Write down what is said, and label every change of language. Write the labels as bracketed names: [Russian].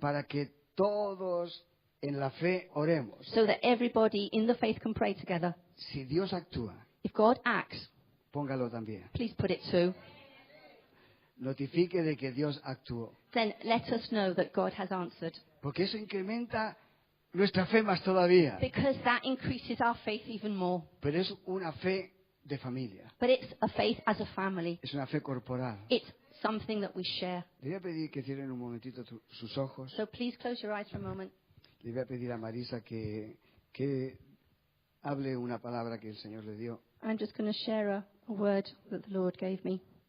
[Spanish] para que todos en la fe oremos, [English] so that everybody in the faith can pray together, [Spanish] si Dios actúa, [English] if God acts, [Spanish] póngalo también. [English] Please put it too. [Spanish] Notifique de que Dios actuó. [English] Then let us know that God has answered. [Spanish] Porque eso incrementa nuestra fe más todavía. [English] Because that increases our faith even more. [Spanish] Pero es una fe de familia. [English] But it's a faith as a family. [Spanish] Es una fe corporal. [English] It's something that we share. [Spanish] Le voy a pedir que cierren un momentito sus ojos. [English] So please close your eyes for a moment. [Spanish] Le voy a pedir a Marisa que hable una palabra que el Señor le dio. [English] I'm just going to share a word that the Lord gave me.